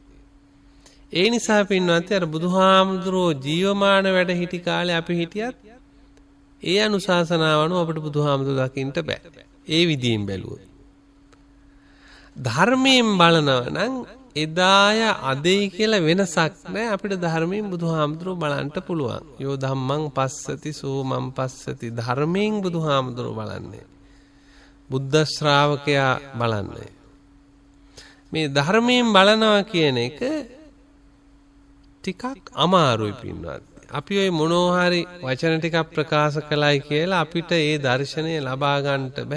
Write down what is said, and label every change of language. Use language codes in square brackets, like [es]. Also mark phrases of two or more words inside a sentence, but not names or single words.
[si] ඒ නිසා පින්වත්නි අර බුදුහාමුදුරුවෝ ජීවමාන වැඩ සිටි කාලේ අපි හිටියත් ඒ අනුශාසනාව අනුව අපිට බුදුහාමුදුරුවෝ දකින්න බෑ. ඒ විදියෙන් බැලුවොත්. ධර්මයෙන් බලනවා නම් එදාය අදයි කියලා වෙනසක් නැහැ. අපිට ධර්මයෙන් බුදුහාමුදුරුවෝ බලන්න පුළුවන්. [pi] යෝ ධම්මං පස්සති සෝ මං පස්සති. [si] ධර්මයෙන් බුදුහාමුදුරුවෝ බලන්නේ. බුද්ධ ශ්‍රාවකයා බලන්නේ. මේ ධර්මයෙන් බලනවා කියන එක ටිකක් අමාරුයි පින්වත්. අපි ওই මොනවා හරි වචන ටිකක් ප්‍රකාශ කළයි කියලා අපිට ඒ දර්ශනය ලබා ගන්නට බෑ.